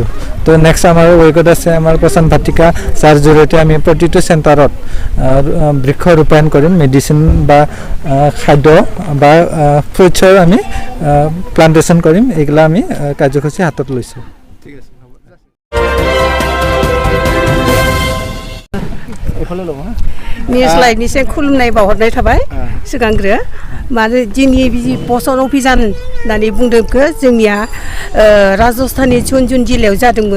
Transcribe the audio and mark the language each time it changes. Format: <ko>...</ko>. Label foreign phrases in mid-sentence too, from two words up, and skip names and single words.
<as>তো নেক্সট আমাৰ ৱিকত আছে আমাৰ পোষণ ভাটিকা, যাৰ জৰিয়তে আমি প্ৰতিটো চেণ্টাৰত বৃক্ষ ৰূপায়ণ কৰিম, মেডিচিন বা খাদ্য বা ফ্ৰুটছৰ আমি প্লান্টেশ্যন কৰিম। এইগিলা আমি কাৰ্যসূচী হাতত লৈছোঁ। ঠিক আছে,</as> <brx>निउजलाइटनिसिम खुलुमनाय बावहरनाय थाबाय सिगांग्रो। माने जोंनि बिदि पोषण अभियान होननानै बुंदोंखो जोंनिया राजस्थाननि झुनझुन जिल्लायाव जादोंमोन।</brx>